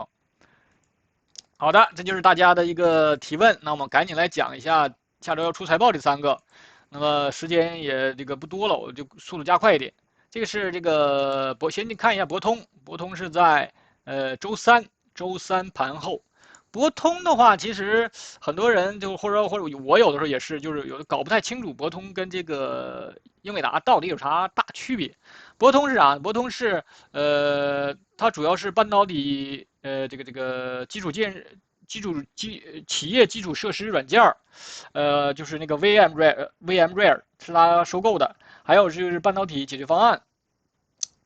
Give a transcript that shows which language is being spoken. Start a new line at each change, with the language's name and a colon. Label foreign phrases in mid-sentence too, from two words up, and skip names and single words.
Chinese: 好的，這就是大家的一個提問，那我們趕緊來講一下下周要出財報這3個，那麼時間也這個不多了，我就速度加快一點。這個是這個先看一下博通，博通是在周三盤後。博通的話，其實很多人就或者我有的時候也是，就是有的搞不太清楚博通跟這個英偉達到底有啥大區別。博通是啥？博通是它主要是半導體這個企業基礎設施軟件就是那個 VMware 是它收購的，還有就是半導體解決方案。